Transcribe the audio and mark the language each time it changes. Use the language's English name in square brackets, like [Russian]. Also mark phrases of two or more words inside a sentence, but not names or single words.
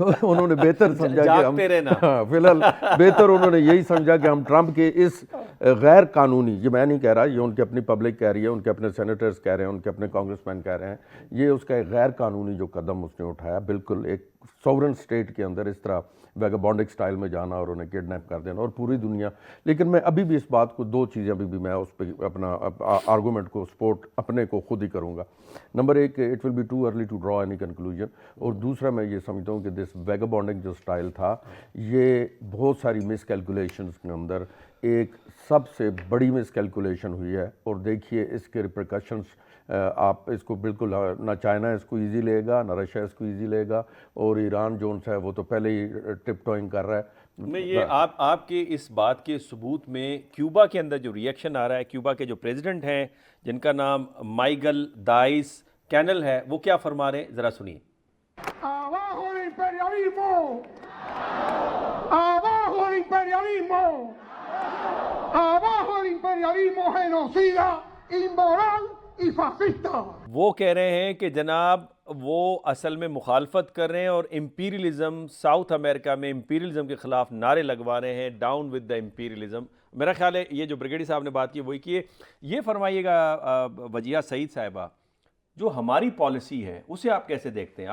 [Urdu] انہوں نے بہتر سمجھا کہ ہم فی الحال بہتر انہوں نے یہی سمجھا کہ ہم ٹرمپ کے اس غیر قانونی, یہ میں نہیں کہہ رہا, یہ ان کی اپنی پبلک کہہ رہی ہے, ان کے اپنے سینیٹرز کہہ رہے ہیں, ان کے اپنے کانگریس مین کہہ رہے ہیں, یہ اس کا ایک غیر قانونی جو قدم اس نے اٹھایا, بالکل ایک [English] sovereign state [Urdu] کے اندر اس طرح [English] vagabondic style [Urdu] میں جانا اور انہیں کڈنیپ کر دینا اور پوری دنیا. لیکن میں ابھی بھی اس بات کو, دو چیزیں ابھی بھی میں اس پہ اپنا آرگومنٹ کو سپورٹ اپنے کو خود ہی کروں گا. نمبر ایک, [English] it will be too early to draw any conclusion, [Urdu] اور دوسرا میں یہ سمجھتا ہوں کہ [English] this vagabonding [Urdu] جو سٹائل تھا یہ بہت ساری مس کیلکولیشنز کے اندر ایک سب سے بڑی مس کیلکولیشن ہوئی ہے. اور دیکھیے اس کے ریپرکشنز, آپ اس کو بالکل, نہ چائنا اس کو ایزی لے گا, نہ رشیا اس کو ایزی لے گا, اور ایران جو ہے وہ تو پہلے ہی [English] tip toeing [Urdu] کر رہا ہے. میں یہ آپ کے اس بات کے ثبوت میں کیوبا کے اندر جو ریئیکشن آ رہا ہے, کیوبا کے جو پریزیڈنٹ ہیں جن کا نام مائیگل دائس کینل ہے, وہ کیا فرما رہے ہیں, ذرا سنیے. [Spanish] ¡Abajo el imperialismo! ¡Abajo el imperialismo! ¡Abajo el imperialismo genocida, inmoral y fascista! [Urdu] وہ کہہ رہے ہیں کہ جناب وہ اصل میں مخالفت کر رہے ہیں اور امپیریلزم, ساؤتھ امریکہ میں امپیریلزم کے خلاف نعرے لگوا رہے ہیں, [English] down with the imperialism. [Urdu] میرا خیال ہے یہ جو بریگیڈی صاحب نے بات کی وہی کی ہے. یہ فرمائیے گا وجیہہ سعید صاحبہ, جو ہماری پالیسی ہے اسے آپ کیسے دیکھتے ہیں؟